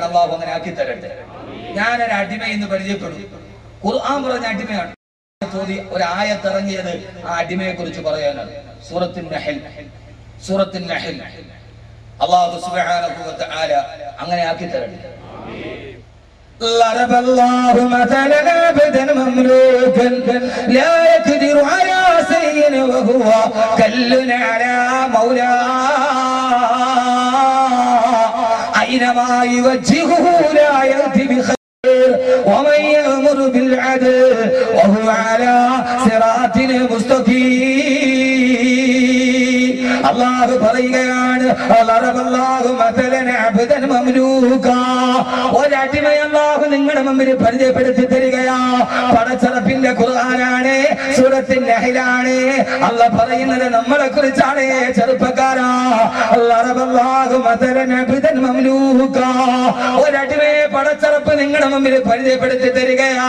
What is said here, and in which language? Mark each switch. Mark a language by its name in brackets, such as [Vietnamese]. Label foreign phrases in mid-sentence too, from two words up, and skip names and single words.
[Malayalam] അള്ളാഹു അങ്ങനെ ആക്കി തരട്ടെ. ഞാനൊരു അടിമ എന്ന് പരിചയപ്പെടും. ഖുർആൻ പറഞ്ഞ അടിമയാണ്. ഒരു ആയത്തിറങ്ങിയത് ആ അടിമയെ കുറിച്ച് പറയാനാണ്. സൂറത്തുൻ നഹൽ. [Arabic] الله سبحانه وتعالى [Malayalam] അങ്ങനെ ആക്കി തരട്ടെ. [Arabic] ضرب الله مثلا عبدا مملوكا لا يقدر على شيء وهو كل على مولاه أينما يوجهه لا يأتي بخير ومن يأمر بالعدل وهو على صراط مستقيم. [Malayalam] അല്ലാഹു പറയുകയാണ്, ഒരടിമയെ അല്ലാഹു നിങ്ങളുടെ മുമ്പിൽ പരിചയപ്പെടുത്തി തരികയാ. പടച്ചറപ്പിന്റെ ഖുർആനാണ്, സൂറത്തുൻ നഹ്ലാണ്. അല്ലാഹു പറയുന്നത് നമ്മളെ കുറിച്ചാണ്. ചെറുപ്പക്കാരാ, ഒരടിമയെ പടച്ചറപ്പ് നിങ്ങളുടെ മുമ്പിൽ പരിചയപ്പെടുത്തി തരികയാ.